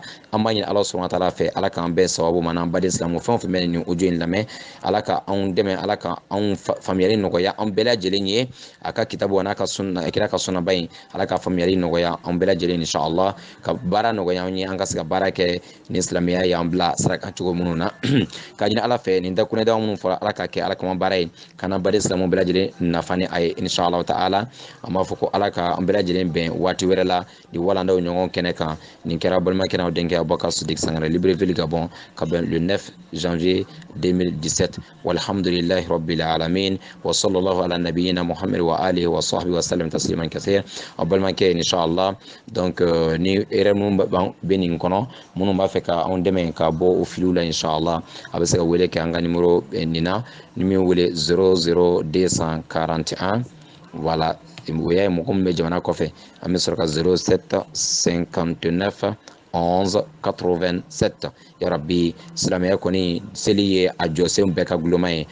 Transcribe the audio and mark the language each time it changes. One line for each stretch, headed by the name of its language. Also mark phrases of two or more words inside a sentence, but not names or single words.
Bambara: An b'a ɲini ala
Arabic: سبحانه وتعالى
Bambara: fɛ ala k'an bɛɛ sababu ma n'an baden silamɛw fɛn o fɛn bɛ nin audio in lamɛn ala ka anw dɛmɛ ala ka anw faamuyali nɔgɔya an bɛɛ lajɛlen ye a ka kitabu n'a ka sunna kira ka sunnaba in ala ka faamuyali nɔgɔya an bɛɛ lajɛlen inshallah ka baara nɔgɔya an ye an ka se ka baara kɛ ni silamɛya y'an bila sira kan cogo minnu na ka ɲini ala fɛ nin dakunɛdaw minnu fɔra ala ka kɛ ala kama baara ye ka n'an baden silamɛw bɛɛ lajɛlen nafa ni a ye
Arabic: إن شاء الله تعالى.
Bambara: An b'a fɔ ko ala ka an bɛɛ lajɛlen bɛn waati wɛrɛ la di walandaw ɲɔgɔn kɛnɛ kan nin kɛra balimakɛ n'aw denkɛ Abubakar Sidik Sangare Libreville Gabon ka bɛn
French: le 9 janvier 2017
Arabic: والحمد لله رب العالمين وصلى الله على نبينا محمد وعلى آله وصحبه وسلم تسليما كثيرا.
Bambara: Aw balimakɛ inshallah donc ni erreur minnu bɛ nin kɔnɔ minnu b'a fɛ ka anw dɛmɛ ka bɔ o filiw la inshallah a bɛ se ka wele kɛ an ka numéro nin na ni min wele 00241 voilà o y'a ye mɔgɔ min bɛ jamana kɔfɛ an bɛ sɔrɔ ka 07 59 11 87 yarabi silamɛya kɔni seli ye a jɔsenw bɛɛ ka guloma ye